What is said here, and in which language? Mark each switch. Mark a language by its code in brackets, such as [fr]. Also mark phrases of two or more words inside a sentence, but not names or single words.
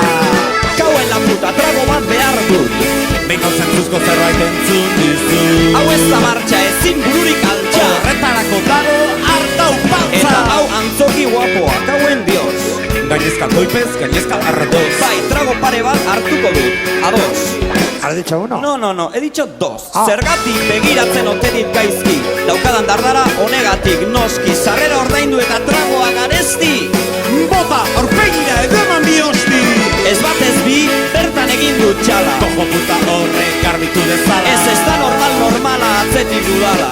[eu] Kauen [es] la puta [eu] trago bat behar dut. Bengo zentzuzko zerbait entzun dizu. Hau ez da martxa ezin bururik altxa. Horretarako dago hartau paltza. Eta hau antzoki guapoa, kauen dios. Gainezka koipez, gainezka arratoz. Bai, trago pare bat hartuko dut, ados. [es] ¿Has dicho uno? No, he dicho dos. [eu] Zergatik begiratzen ote dit gaizki. Daukadan dardara honegatik noski. Sarrera ordaindu eta tragoa garesti. Bota, aurpegira edo eman biosti. Ez bat ez bi, bertan egin dut txala. [es] Kojo puta [eu] horrek garbitu dezala. Ez da normala atzetik dudala.